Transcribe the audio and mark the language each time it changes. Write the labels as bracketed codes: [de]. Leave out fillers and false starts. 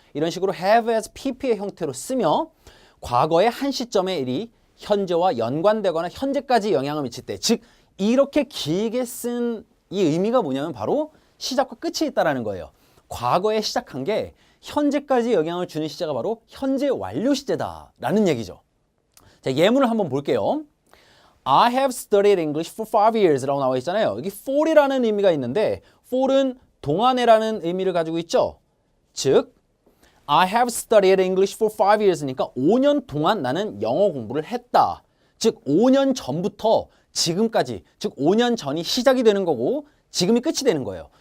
[ko] 이런 식으로 have, has, pp의 형태로 쓰며 과거의 한 시점의 일이 현재와 연관되거나 현재까지 영향을 미칠 때, 즉, 이렇게 길게 쓴 이 의미가 뭐냐면 바로 시작과 끝이 있다라는 거예요. 과거에 시작한 게 현재까지 영향을 주는 시제가 바로 현재 완료 시제다라는 얘기죠. 자, 예문을 한번 볼게요. [en] I have studied English for 5 years [ko] 라고 나와 있잖아요. 여기 for이라는 의미가 있는데 for은 동안에라는 의미를 가지고 있죠. 즉, [en] I have studied English for 5 years [ko] 니까 5년 동안 나는 영어 공부를 했다. 즉, 5년 전부터 지금까지, 즉 5년 전이 시작이 되는 거고 지금이 끝이 되는 거예요.